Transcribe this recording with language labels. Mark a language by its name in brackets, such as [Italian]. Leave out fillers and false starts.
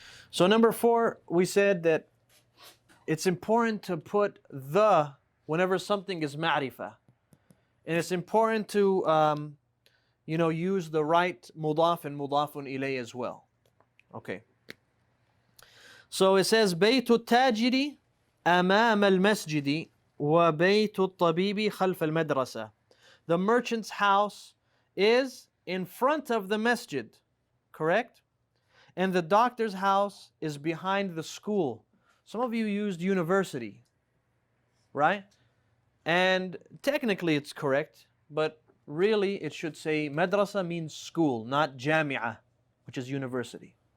[English] So number 4, we said that it's important to put the whenever something is ma'rifah. And it's important to, use the right mudaf and mudafun ilay as well. Okay. So it says, [Arabic] بيت التاجر أمام المسجد وبيت الطبيب خلف المدرسة. [English] The merchant's house is in front of the masjid, correct? And the doctor's house is behind the school. Some of you used university, right? And technically it's correct, but really it should say madrasa means school, not jami'ah, which is university.